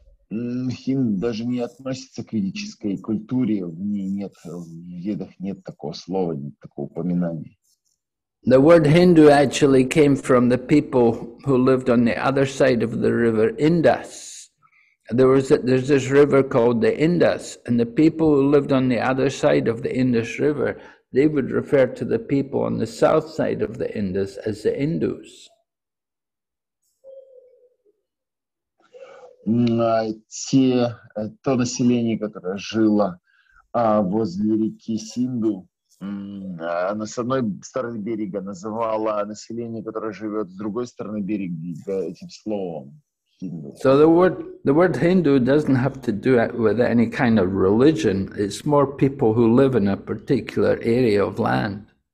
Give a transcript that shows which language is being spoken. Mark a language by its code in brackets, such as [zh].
[ru] Хинду даже не относится к ведической культуре, в ней нет, в Ведах нет такого слова, нет такого упоминания. [en] The word Hindu actually came from the people who lived on the other side of the river Indus. There's this river called the Indus, and the people who lived on the other side of the Indus River, they would refer to the people on the south side of the Indus as the Hindus. [ru] То население, которое жило возле реки Синду, оно с одной стороны берега называло население, которое живет с другой стороны берега, этим словом. [en] So the word Hindu doesn't have to do with any kind of religion. It's more people who live in a particular area of land.